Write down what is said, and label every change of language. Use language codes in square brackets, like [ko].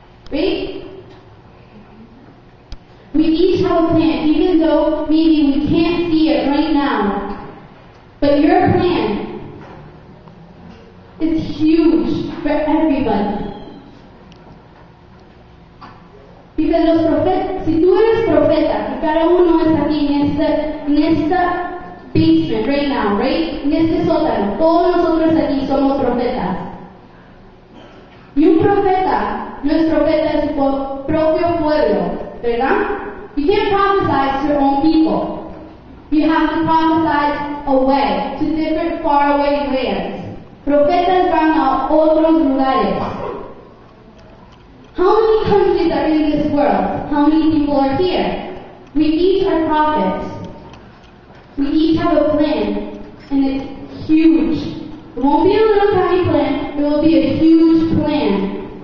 [en] Read. We each have a plan, even though maybe we can't see it right now. But your plan is huge for everybody. Because [es] los profetas, si tú eres profeta, y cada uno está aquí en esta [en] basement right now, right? [es] En este sótano, todos nosotros aquí somos profetas. Y un profeta no es profeta de su propio pueblo, ¿verdad? [en] You can't prophesy to your own people. You have to prophesy away, to different faraway lands. [es] Profetas van a otros lugares. [en] How many countries are in this world? How many people are here? We each are prophets. We each have a plan, and it's huge. It won't be a little tiny plan, it will be a huge plan.